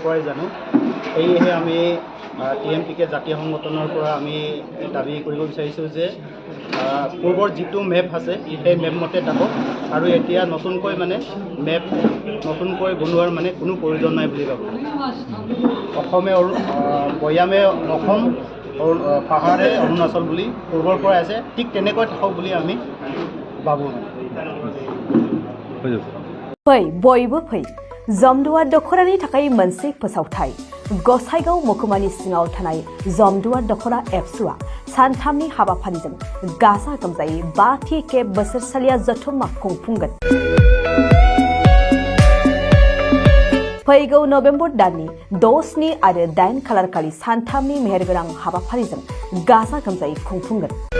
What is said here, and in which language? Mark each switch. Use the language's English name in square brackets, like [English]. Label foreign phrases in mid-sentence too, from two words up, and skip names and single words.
[Assamese] পৰাই জানো সেয়েহে আমি TMPK জাতীয় সংগঠনৰ পৰা আমি দাবী কৰিব বিচাৰিছোঁ যে পূৰ্বৰ যিটো মেপ আছে সেই মেপ মতে থাকক আৰু এতিয়া নতুনকৈ মেপ নতুনকৈ বনোৱাৰ কোনো প্ৰয়োজন নাই বুলি ভাবোঁ ভৈয়ামে অসম পাহাৰে অৰুণাচল বুলি পূৰ্বৰ পৰাই আছে ঠিক তেনেকৈ থাকক বুলি আমি ভাবোঁ [Bodo] फै बयबो फै जमदुवार दखरानि थाखाय मोनसे फोसावथाय गसाइगाव महकुमानि सिङाव थानाय जमदुवार दखरा एबसुआ सानथामनि हाबाफारिजों गाजा गोमजायै 5थि खेब बोसोरसालिया जथुम्मा खुंफुंगोन फैगौ नभेम्बर दाननि 6, 7 आरो 8 खालारखालि सानथामनि मेहेरगोनां हाबाफारिजों गाजा गोमजायै खुंफुंगोन